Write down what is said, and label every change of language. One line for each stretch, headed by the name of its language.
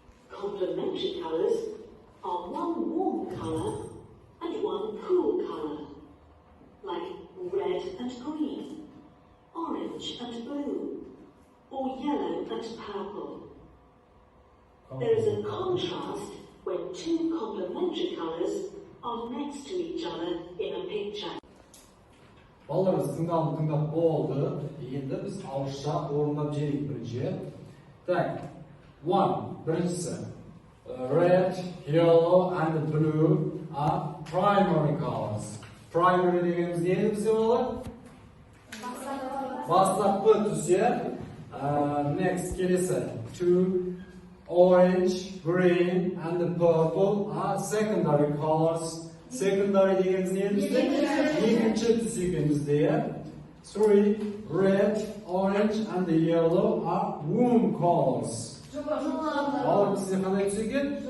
English: Complementary colours are one warm colour and one cool colour, like red and green, orange and blue, or yellow and purple. There is a contrast when 2 complementary colours are next to each other in a picture.
Kazakh: Балалар, біз тыңдап болды. Енді біз ауызша орындап жіберейік бірінші. Так, 1. Біріншісі.
English: Red, yellow and blue are primary colors. Primary
Kazakh: дегеніміз не еді бізде балалар? Бастапқы түсі.
English: Next
Kazakh: келесі.
English: Two, orange, green, and the purple are secondary colors.
Kazakh: Secondary дегеніміз не бізде? Екінші түс екен бізде.
English: Three, red, orange, and the yellow are warm colors.
Kazakh: Балар бізде қандай түс екен?